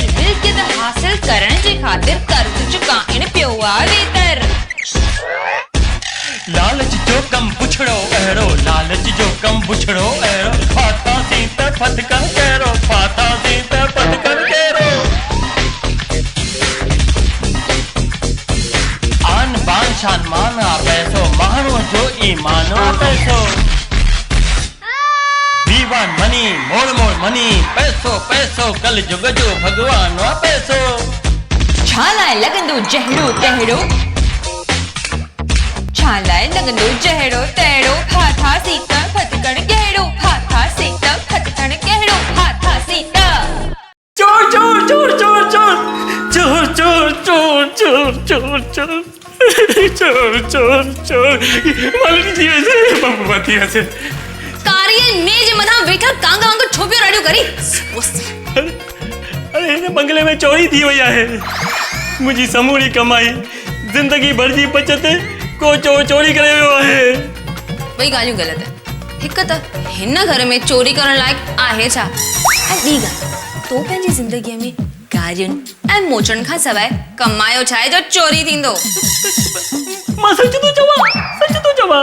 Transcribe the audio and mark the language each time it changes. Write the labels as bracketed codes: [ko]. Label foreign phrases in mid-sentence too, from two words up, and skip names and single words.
[sd] मिल्कियत हासिल करण जे ख़ातिर कर्ज़ चुकाइण पियो आवेतर। लालच जो कम पुछड़ो अहिड़ो, लालच जो कम पुछड़ो अहिड़ो। फाथा सी त फटकन कहिड़ो, फाथा सी त फटकन कहिड़ो। आन बान शान मान आ पैसो, माण्हूअ जो ईमान आ पैसो। दीवान मनी मोड़ मोड़ मनी, पैसो पैसो कल जुग जो भगवान आ पैसो। छा लाइ लॻंदो जहिड़ो तहिड़ो, छा लाइ लॻंदो जहिड़ो तहिड़ो। फाथा सी त फटकण कहिड़ो, फाथा सी त फटकण कहिड़ो, फाथा सी त। चोर चोर चोर चोर चोर चोर चोर चोर चोर चोर चोर चोर चोर चोर मालिक जी वैसे बाबा थी वैसे कारियल मेज मथा वेठा कांग वांग छो पियो रड़ियो करी। अरे हिन बंगले में चोरी थी वई आहे। मुंहिंजी समूरी कमाई जिंदगी भर जी बचत को चोरी करे वियो आहे। वही ॻाल्हियूं ग़लति है। हिकु त हिन घर में चोरी करण लाइक़ आहे छा, ऐं ॿी ॻाल्हि तो पंहिंजी ज़िंदगीअ में गारियुनि ऐं मोचण खां सवाइ कमायो छा आहे जो चोरी थींदो। मां सच थो चवां।